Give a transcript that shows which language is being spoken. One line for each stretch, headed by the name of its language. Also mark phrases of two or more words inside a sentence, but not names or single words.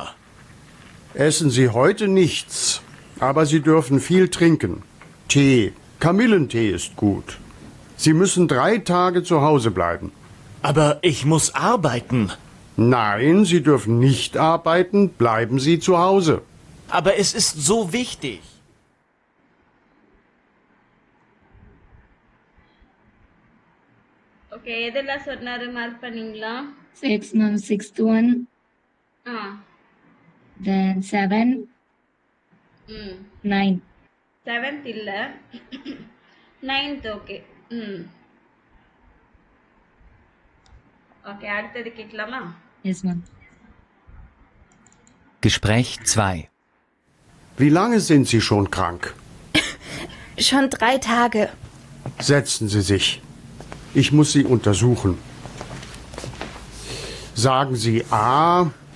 German: Essen Sie heute nichts, aber Sie dürfen viel trinken. Tee, Kamillentee ist gut. Sie müssen 3 Tage zu Hause bleiben. Aber ich muss arbeiten. Nein, Sie dürfen nicht arbeiten, bleiben Sie zu Hause. Aber es ist so wichtig.
Tamil: ஓகே, எதெல்லாம் சொன்னாரு மார்க் பண்ணீங்களா?
English: 6, ma'am. 6th one. Then 7. 9.
Tamil: 7th இல்ல, 9th. ஓகே. ஓகே, அடுத்தது கேட்கலாமா?
English: Yes, ma'am.
German: Gespräch 2. Wie lange sind Sie schon krank? Schon 3 Tage. Setzen Sie sich. Ich muss Sie untersuchen. Sagen Sie A.